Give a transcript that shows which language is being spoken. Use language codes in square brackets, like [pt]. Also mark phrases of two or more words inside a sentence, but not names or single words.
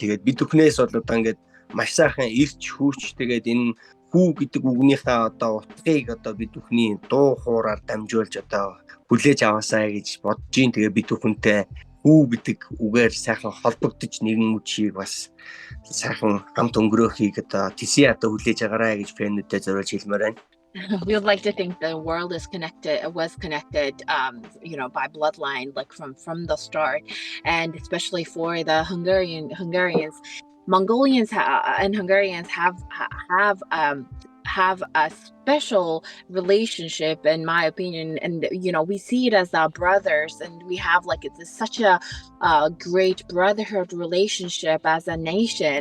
[mn] Тэгээд бид бүхнээс бол одоо ингээд маш сайхан ирч хүүч тэгээд энэ хүү гэдэг үгнийхээ одоо утгыг одоо бид бүхний дуу хуураар дамжуулж одоо хүлээж аваасаа гэж бодож юм. Тэгээд бид бүхэнтэй хүү гэдэг үгээр сайхан холбогдож нэгэн үчийг бас сайхан хамт өнгөрөөхийг одоо тийсээ одоо хүлээж агараа гэж фэнүүдэд зориулж хэлмээр байна. [en] We would like to think the world was connected by bloodline, like from the start, and especially for the Hungarians, Mongolians and Hungarians have a special relationship, in my opinion, and we see it as our brothers, and we have like it's such a great brotherhood relationship as a nation.